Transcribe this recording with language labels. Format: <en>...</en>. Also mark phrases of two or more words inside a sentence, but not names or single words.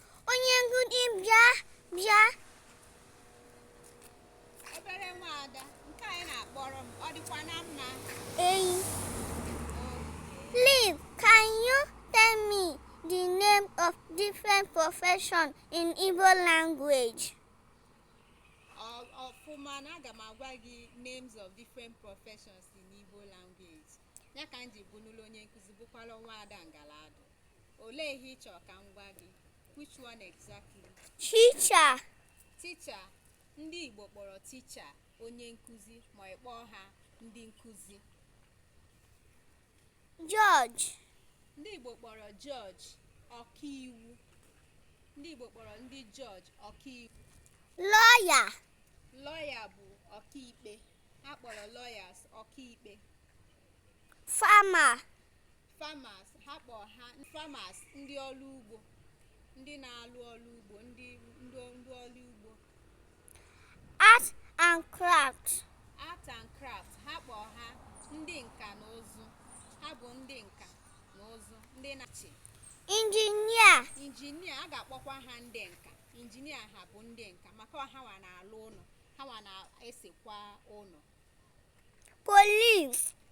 <ig>Onye nkụzi bịa, bịa. Obere nwa Ada, nke anyị na-akpọrọ m, ọ dịkwa na mma? Eyi. Okay.</ig> <en>Please, can you tell me the name of different profession in Igbo language?</en> <ig>Ọ-, ọfụma na aga m agwa gị</ig> <en>names of different professions in Igbo language.</en> <ig>Ya ka m ji bụ n'ụlọ onye nkụzi, bụkwala nwa Ada Ngaladu. Olee ihe ị chọrọ ka m gwa gị?</ig> <en>Which one exactly? Teacher. Teacher.</en> <ig>Ndị Igbo kpọrọ teacher onye nkụzi, ma ị kpọọ ha ndị nkụzi. Judge. Ndị Igbo kpọrọ judge ọkaiwu. Ndị Igbo kpọrọ ndị judge ọkaiwu. Lawyer. Lawyer bụ ọkaikpe. Ha kpọrọ lawyers ọkaikpe. Farmer. Farmers, ha kpọrọ ha farmers, ndị ọrụ ugbo, ndị na-alụ ọrụ ugbo, ndị, ndị, ndị ọrụ ugbo.</ig> <en>Art and craft. Art and craft,</en> <ig>ha kpọrọ ha ndị nka na ụzụ. Ha bụ ndị nka na ụzụ, ndị na-achị. Engineer. Engineer, a ga-akpọkwa ha ndị nka. Engineer ha bụ ndị nka, maka ọ ha nwa na-alụ ụlọ, ha nwa na-esekwa ụlọ. Police.</ig>